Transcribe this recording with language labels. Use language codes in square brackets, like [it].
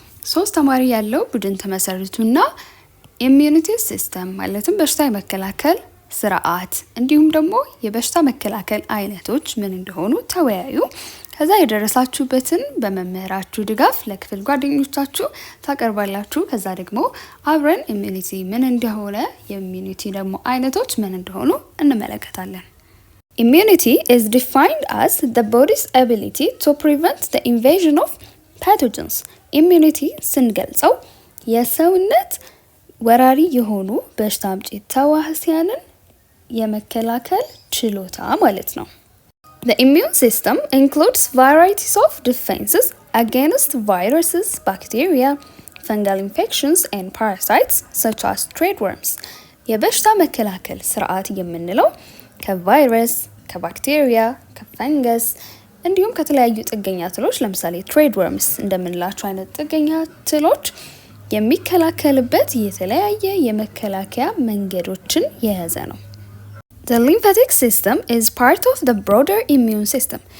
[am] ሶስት ተማሪ ያለው ቡድን ተመሰርቱና ኢሚዩኒቲ ሲስተም ማለትም በሽታ የመከላከል ስርዓት እንዲሁም ደግሞ የበሽታ መከላከል አይነቶች ምን እንደሆኑ ተወያዩ። ከዛ የደረሳችሁበትን በመምህራችሁ ድጋፍ ለክፍል ጓደኞቻችሁ ታቀርባላችሁ። ከዛ ደግሞ አብረን ኢሚዩኒቲ ምን እንደሆነ የኢሚዩኒቲ ደግሞ አይነቶች ምን እንደሆኑ እንመለከታለን። [en] Immunity is defined as the body's ability to prevent the invasion of pathogens. Immunity [am] ስንገልጸው የሰውነት ወራሪ የሆኑ በሽታ አምጪ ተዋሲያንን የመከላከል ችሎታ ማለት ነው። [en] The immune system includes varieties of defenses against viruses, bacteria, fungal infections and parasites such as threadworms. [am] የበሽታ መከላከል ስርዓት የምንለው ከቫይረስ፣ ከባክቴሪያ፣ ከፈንገስ እንዲሁም ከተለያዩ ጥገኛ ትሎች ለምሳሌ ትሬድወርምስ እንደምንላቸው አይነት ጥገኛ ትሎች የሚከላከልበት የተለያየ የመከላከያ መንገዶችን የያዘ ነው። [en] The lymphatic system is part of the broader immune system.